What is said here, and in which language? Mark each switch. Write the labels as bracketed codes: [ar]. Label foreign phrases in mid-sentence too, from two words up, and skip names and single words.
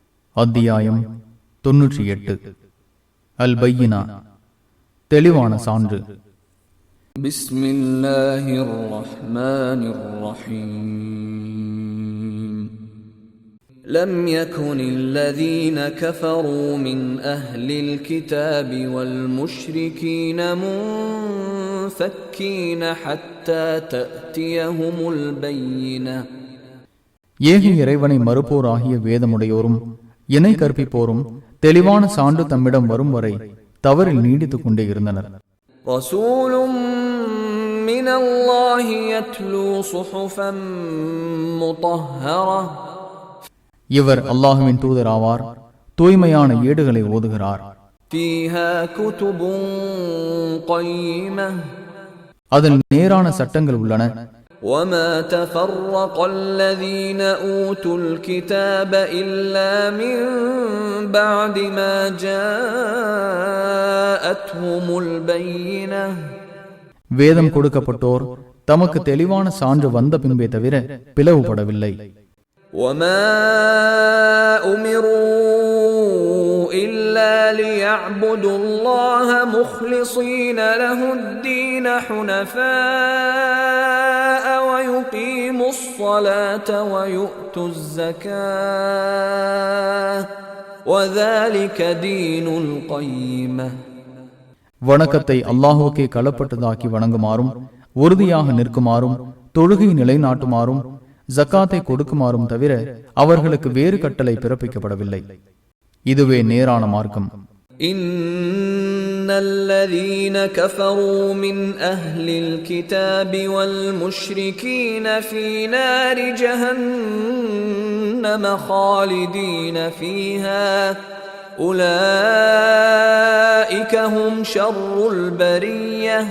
[ta] அத்தியாயம் 98. அல் பையினா, தெளிவான சான்று. [ar] بسم الله الرحمن الرحيم. لم يكن الذين كفروا من أهل الكتاب والمشركين منفكين حتى تأتيهم البينة. [ta] ஏக இறைவனை மறுப்போர் ஆகிய வேதமுடையோரும் இணை கற்பிப்போரும் தெளிவான சான்று தம்மிடம் வரும் வரை தவறில் நீடித்துக் கொண்டே இருந்தனர். [ar] رسول من الله يتلو صحفا مطهرة. [ta] இவர் அல்லாஹ்வின் தூதர் ஆவார், தூய்மையான ஏடுகளை ஓதுகிறார். [ar] فيها كتب قيمة. [ta] அதில் நேரான சட்டங்கள் உள்ளன. [ar] وَمَا تَفَرَّقَ الَّذِينَ أُوتُوا الْكِتَابَ إِلَّا مِنْ بَعْدِ مَا جَاءَتْهُمُ الْبَيِّنَةُ. [ta] வேதம் கொடுக்கப்பட்டோர் தமக்கு தெளிவான சான்று வந்த பின்பே தவிர பிளவுபடவில்லை. [ar] وَمَا أُمِرُوا إِلَّا لِيَعْبُدُوا اللَّهَ مُخْلِصِينَ لَهُ الدِّينَ حُنَفَاءَ وَيُقِيمُوا الصَّلَاةَ وَيُؤْتُوا الزَّكَاةَ وَذَلِكَ دِينُ الْقَيِّمَةِ. [ta] வணக்கத்தை அல்லாஹுக்கே களப்பட்டதாக்கி வணங்குமாறும், உறுதியாக நிற்குமாறும், தொழுகை நிலைநாட்டுமாறும், ஜக்காத்தை கொடுக்குமாறும் தவிர அவர்களுக்கு வேறு கட்டளை பிறப்பிக்கப்படவில்லை. இதுவே நேரான மார்க்கம். [ar] إن الذين كفروا من أهل الكتاب والمشركين في نار جهنم خالدين فيها أولئك هم شر البرية.